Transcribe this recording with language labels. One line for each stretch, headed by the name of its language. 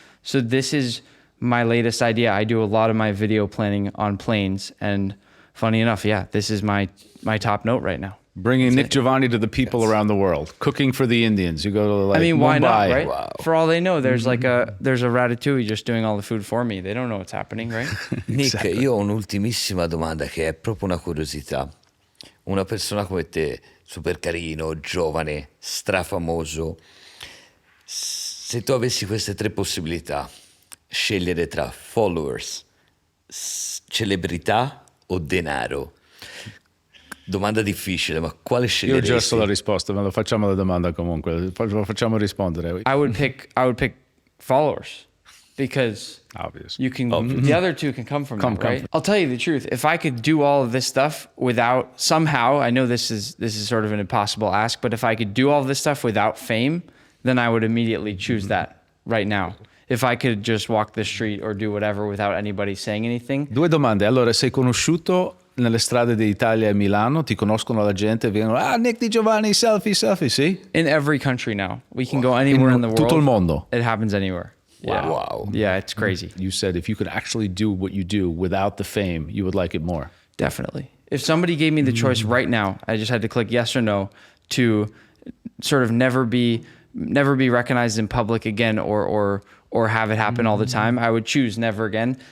English: So this is my latest idea. I do a lot of my video planning on planes, and funny enough, this is my top note right now. Bringing Nick Giovanni to the people around the world, cooking for the Indians. You go to Mumbai. Why not, right? Wow. For all they know, there's there's a ratatouille just doing all the food for me. They don't know what's happening, right?
Italian: Nick, io ho un'ultimissima domanda che è proprio una curiosità. Una persona come te, super carino, giovane, strafamoso, se tu avessi queste 3 possibilità, scegliere tra followers, celebrità o denaro? Domanda difficile, ma quale sceglieresti? Io già so la risposta, ma facciamo la domanda comunque, lo facciamo rispondere.
English: I would pick followers, because obvious. You can the other two can come from that, right? I'll tell you the truth. If I could do all of this stuff without somehow, I know this is sort of an impossible ask, but if I could do all of this stuff without fame, then I would immediately choose that right now. If I could just walk the street or do whatever without anybody saying anything.
Italian: 2 domande. Allora, sei conosciuto nelle strade d'Italia e Milano? Ti conoscono la gente? Vengono, Nick Di Giovanni, selfie, sì?
English: In every country now. We can go anywhere in the world.
Italian: Tutto il mondo.
English: It happens anywhere. Yeah. Wow. Yeah, it's crazy. You said if you could actually do what you do without the fame, you would like it more. Definitely. If somebody gave me the choice right now, I just had to click yes or no to sort of never be recognized in public again, or have it happen all the time, I would choose never again.